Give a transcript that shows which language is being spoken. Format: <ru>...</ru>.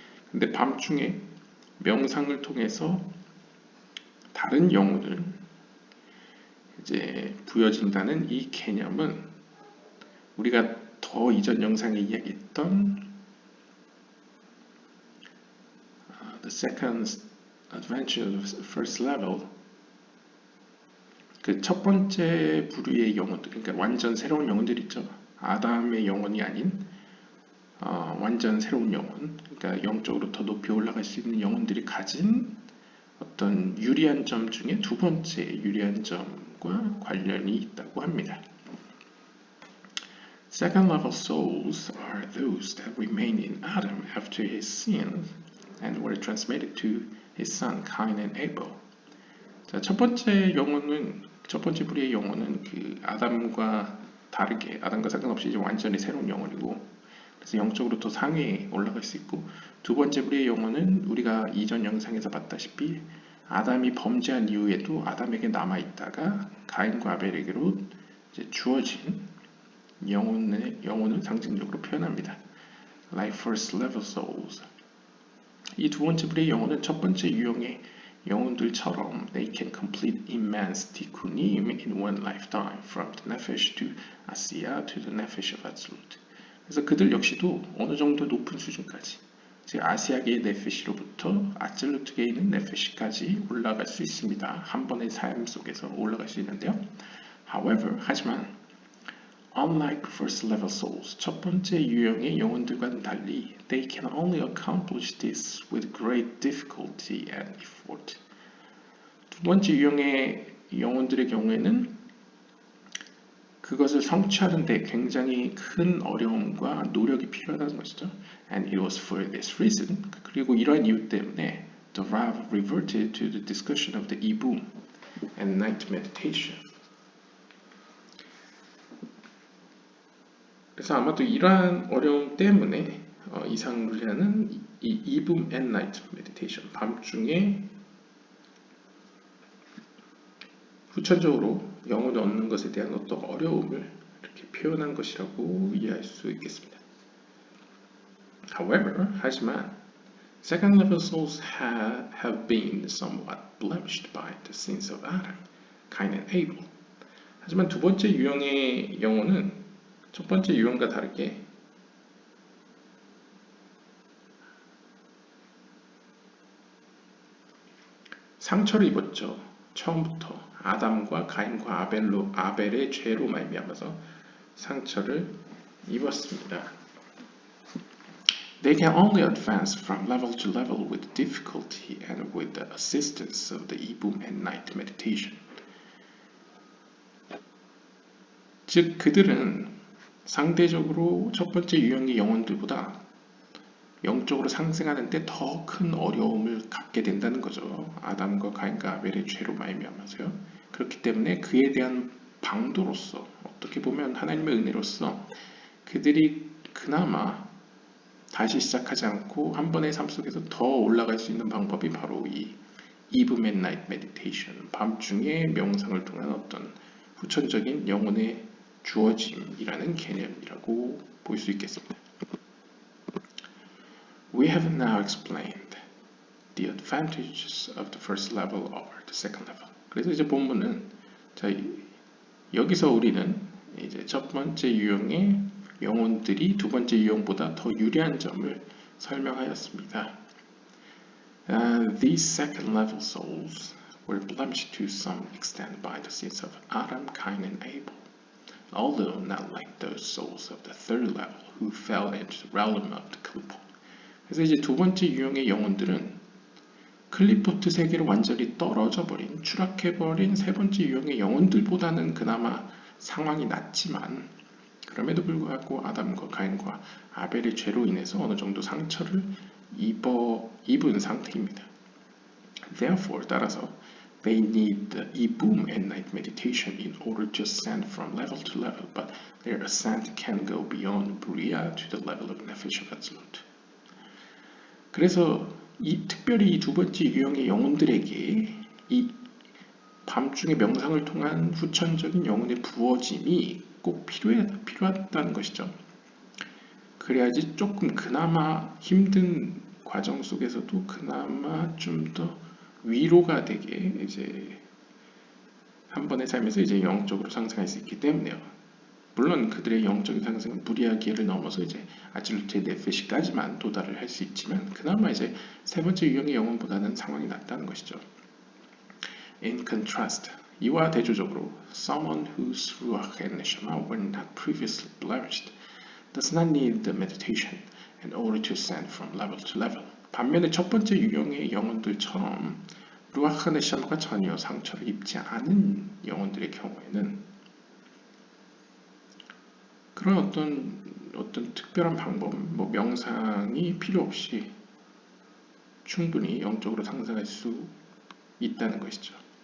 <ko>근데 밤중에 명상을 통해서 다른 영혼을 이제 부여진다는 이 개념은 우리가 더 이전 영상에 이야기했던</ko> <en>the second adventure of first level</en> <ko>그 첫 번째 부류의 영혼들, 그러니까 완전 새로운 영혼들 있죠. 아담의 영혼이 아닌 완전 새로운 영혼, 그러니까 영적으로 더 높이 올라갈 수 있는 영혼들이 가진 어떤 유리한 점 중에 두 번째 유리한 점과 관련이 있다고 합니다.</ko> <en>Second level souls are those that remain in Adam after his sin and were transmitted to his son Cain and Abel.</en> <ko>자, 첫 번째 부류의 영혼은 그 아담과 다르게 아담과 상관없이 이제 완전히 새로운 영혼이고 그래서 영적으로 더 상위에 올라갈 수 있고 두 번째 부류의 영혼은 우리가 이전 영상에서 봤다시피 아담이 범죄한 이후에도 아담에게 남아있다가 가인과 아벨에게로 이제 주어진 영혼을 상징적으로 표현합니다.</ko> <en>Like first level souls.</en> <ko>이 두 번째 부류의 영혼은 첫 번째 유형의 영혼들처럼</ko> <en>they can complete immense tikkunim in one lifetime from the nefesh to asiya to the nefesh of absolute.</en> <ko>그래서 그들 역시도 어느 정도 높은 수준까지 즉 아시아계의 네페시로부터 아absol루트계에 있는 네페시까지 올라갈 수 있습니다. 한 번의 삶 속에서 올라갈 수 있는데요.</ko> <en>However,</en> <ko>하지만</ko> <en>unlike first level souls,</en> <ko>첫 번째 유형의 영혼들과는 달리</ko> <en>they can only accomplish this with great difficulty and effort.</en> <ko>두 번째 유형의 영혼들의 경우에는 그것을 성취하는 데 굉장히 큰 어려움과 노력이 필요하다는 것이죠.</ko> <en>And it was for this reason,</en> <ko>그리고 이러한 이유 때문에</ko> <en>the Rav reverted to the discussion of the Ibum and night meditation.</en> <ko>그래서 아마도 이러한 어려움 때문에 이상 룰리아는 이 Ibum and night meditation, 밤중에 후천적으로 영혼을 얻는 것에 대한 어떤 어려움을 이렇게 표현한 것이라고 이해할 수 있겠습니다.</ko> <en>However,</en> <ko>하지만</ko> <en>second level souls have been somewhat blemished by the sins of Adam, Cain and Abel.</en> <ko>하지만 두 번째 유형의 영혼은 첫 번째 유형과 다르게 상처를 입었죠. 처음부터 아담과 가인과 아벨의 죄로 말미암아서 상처를 입었습니다.</ko> <en>They can only advance from level to level with difficulty and with the assistance of the Ibum at night meditation.</en> <ko>즉 그들은 상대적으로 첫 번째 유형의 영혼들보다 영적으로 상승하는데 더 큰 어려움을 갖게 된다는 거죠. 아담과 가인과 아벨의 죄로 말미암아서요. 그렇기 때문에 그에 대한 방도로서 어떻게 보면 하나님의 은혜로서 그들이 그나마 다시 시작하지 않고 한 번의 삶 속에서 더 올라갈 수 있는 방법이 바로 이 Evening and Night Meditation, 밤중에 명상을 통한 어떤 후천적인 영혼의 주어짐이라는 개념이라고 볼 수 있겠습니다.</ko> <en>We have now explained the advantages of the first level over the second level.</en> <ko>그래서 이제 본문은 여기서 우리는 이제 첫 번째 유형의 영혼들이 두 번째 유형보다 더 유리한 점을 설명하였습니다.</ko> <en>These second level souls were blemished to some extent by the sins of Adam, Cain, and Abel, although not like those souls of the third level who fell into the realm of the Qlipot.</en> <ko>그래서 이제 두 번째 유형의 영혼들은 클리포트 세계로 완전히 떨어져 버린, 추락해버린 세 번째 유형의 영혼들보다는 그나마 상황이 낫지만 그럼에도 불구하고 아담과 가인과 아벨의 죄로 인해서 어느 정도 상처를 입은 상태입니다.</ko> <en>Therefore,</en> <ko>따라서</ko> <en>they need the Ibum at night meditation in order to ascend from level to level, but their ascent can go beyond Bria to the level of Nefesh Absolute.</en> <ko>그래서 특별히 이 두 번째 유형의 영혼들에게 이 밤중에 명상을 통한 후천적인 영혼의 부어짐이 꼭 필요하다는 것이죠. 그래야지 조금 그나마 힘든 과정 속에서도 그나마 좀 더 위로가 되게 이제 한 번의 삶에서 이제 영적으로 상승할 수 있기 때문에요. 물론 그들의 영적인 상승은 무리하기를 넘어서 이제 아질루트의 네페시까지만 도달을 할 수 있지만 그나마 이제 세 번째 유형의 영혼보다는 상황이 낫다는 것이죠.</ko> <en>In contrast,</en> <ko>이와 대조적으로,</ko> <en>someone whose ruach and neshama were not previously blemished does not need the meditation in order to ascend from level to level.</en> <ko>반면에 첫 번째 유형의 영혼들처럼 루아흐 네샤마가 전혀 상처를 입지 않은 영혼들의 경우에는 그런 어떤 특별한 방법, 명상이 필요 없이 충분히 영적으로 상승할 수 있다는 것이죠.</ko>